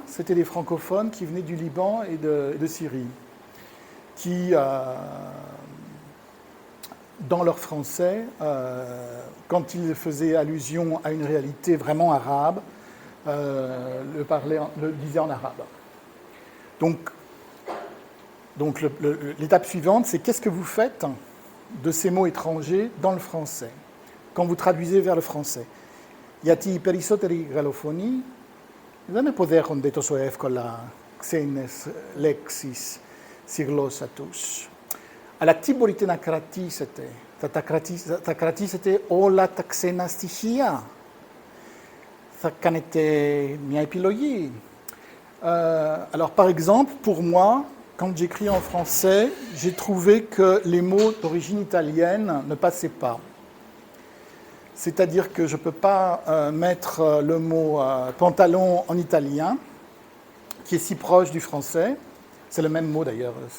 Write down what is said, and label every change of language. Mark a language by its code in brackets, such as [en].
[fr] C'était des francophones qui venaient du Liban et de Syrie, qui, dans leur français, quand ils faisaient allusion à une réalité vraiment arabe, le disaient en arabe. Donc l'étape suivante, c'est qu'est-ce que vous faites de ces mots étrangers dans le français, quand vous traduisez vers le français. [el] Γιατί οι περισσότεροι γαλλοφωνοί δεν αποδέχονται τόσο εύκολα ξένες λέξεις στη γλώσσα τους. Αλλά τι μπορείτε να κρατήσετε? Θα κρατήσετε όλα τα ξένα στοιχεία. Θα κάνετε μια επιλογή. [fr] Alors, par exemple, pour moi, quand j'écris en français, j'ai trouvé que les mots d'origine italienne ne passaient pas. C'est-à-dire que je ne peux pas mettre le mot pantalon en italien, qui est si proche du français. C'est le même mot d'ailleurs.